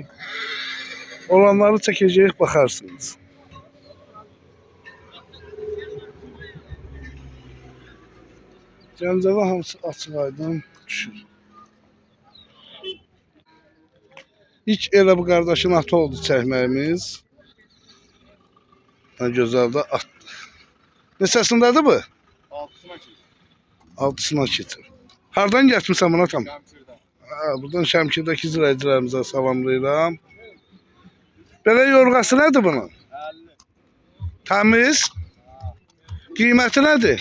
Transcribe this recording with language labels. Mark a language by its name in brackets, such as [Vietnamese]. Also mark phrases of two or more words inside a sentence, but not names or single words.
[Azerbaijani] Olanları çəkəcəyik, baxarsınız. Gəncədə hamısı açıq aydın düşür. İlk elə bu qardaşın atı oldu çəkməyimiz. [Turkish] Ne güzel de at. [Azerbaijani] Neçəsindədir bu? Altısına keçir. Altısına keçir. Hardan getmisən buna tam? Şəmkirdən. Buradan Şəmkirdəki izləyicilərimizə salamlayıram. Belə yorğası nədir bunun? 50. Təmiz. Qiyməti nədir?